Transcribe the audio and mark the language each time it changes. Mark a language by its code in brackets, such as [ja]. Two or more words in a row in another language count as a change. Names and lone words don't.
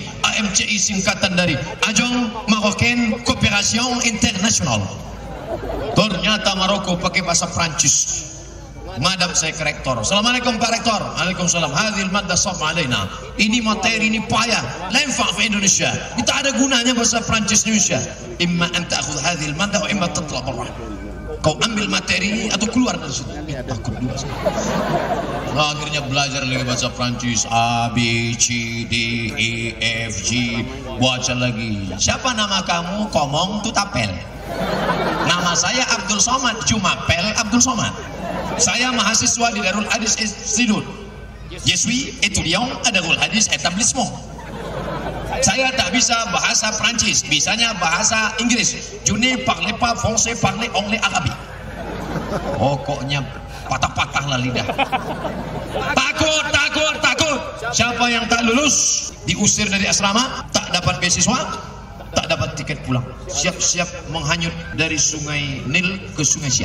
[id] AMCI singkatan dari Agence Marocaine Coopération Internationale. Ternyata Maroko pakai bahasa Prancis. Madam saya ke rektor. Assalamualaikum Pak Rektor. Waalaikumsalam. [ar] هذه المادة صعب علينا. [id] Ini materi ini payah. [ar] لا ينفع في إندونيسيا. [id] Ini tak ada gunanya bahasa Prancis Indonesia. [ar] إما أن تأخذ هذه المادة وإما تطلع برا. [id] Kau ambil materi atau keluar dari situ. Takut juga. Akhirnya belajar lagi bahasa Prancis, A, B, C, D, E, F, G. Baca lagi. Siapa nama kamu? [fr] Komong Tutapel. [id] Nama saya Abdul Somad, cuma Pel Abdul Somad. Saya mahasiswa di Darul Hadis Institute. [fr] Je suis étudiant à Darul Hadis Établissement. [id] Saya tak bisa bahasa Prancis, bisanya bahasa Inggris. [fr] Je ne parle pas français, parle anglais, arabe. [id] Pokoknya patah-patahlah lidah. Takut. Siapa yang tak lulus diusir dari asrama, tak dapat beasiswa, tak dapat tiket pulang. Siap-siap menghanyut dari Sungai Nil ke Sungai Siak.